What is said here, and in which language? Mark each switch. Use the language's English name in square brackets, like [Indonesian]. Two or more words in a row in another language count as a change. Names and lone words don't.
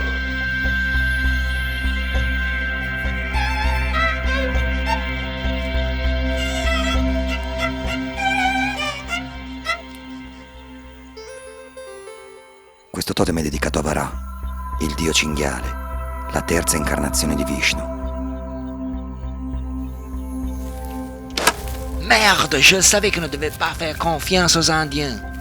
[Italian] Questo totem è dedicato a Vara, il dio cinghiale, la terza incarnazione di Vishnu. [French] Merde, je savais qu'on ne devait pas faire confiance aux Indiens.